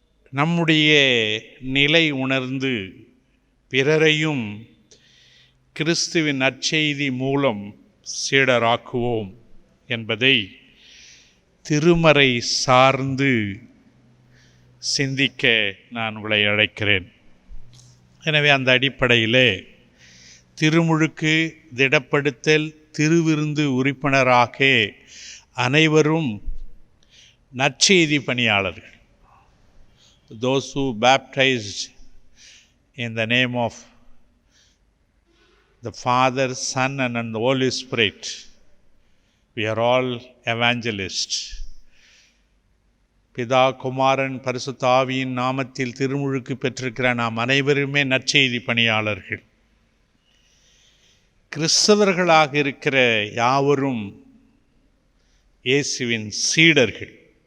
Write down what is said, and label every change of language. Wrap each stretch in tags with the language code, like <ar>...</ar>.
<ta>நம்முடைய நிலை உணர்ந்து பிறரையும் கிறிஸ்துவின் நற்செய்தி மூலம் சீடராக்குவோம் என்பதை திருமறை சார்ந்து சிந்திக்க நான் உங்களை அழைக்கிறேன். எனவே அந்த அடிப்படையிலே திருமுழுக்கு, திடப்படுத்தல், திருவிருந்து உறுப்பினராக அனைவரும் நற்செய்தி பணியாளர்கள்.</ta> <en>Those who baptized in the name of the Father, Son and the Holy Spirit, we are all evangelists.</en> <ta>பிதா, குமாரன், பரிசுத்த ஆவியின் நாமத்தில் திருமுழுக்கு பெற்றிருக்கிற நாம் அனைவருமே நற்செய்தி பணியாளர்கள். கிறிஸ்தவர்களாக இருக்கிற யாவரும் இயேசுவின் சீடர்கள்.</ta>